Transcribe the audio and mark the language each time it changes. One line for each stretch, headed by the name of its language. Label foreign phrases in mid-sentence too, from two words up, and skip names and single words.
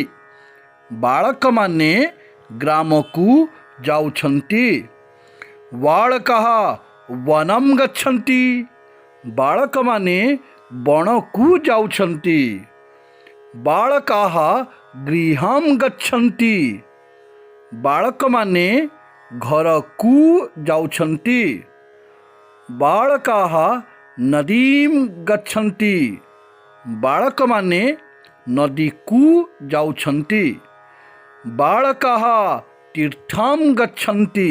Odia: ବାଳକମାନେ ଗ୍ରାମକୁ ଯାଉଛନ୍ତି।
Sanskrit: बालकाः वनं गच्छन्ति।
Odia: ବାଳକମାନେ ବନକୁ ଯାଉଛନ୍ତି।
Sanskrit: बालकाः गृहं गच्छन्ति।
Odia: बालकमाने ଘରକୁ ଯାଉଛନ୍ତି।
Sanskrit: बालकाः नदीं गच्छन्ति।
Odia: ବାଳକମାନେ ନଦୀକୁ ଯାଉଛନ୍ତି।
Sanskrit: बालकाः तीर्थं गच्छन्ति।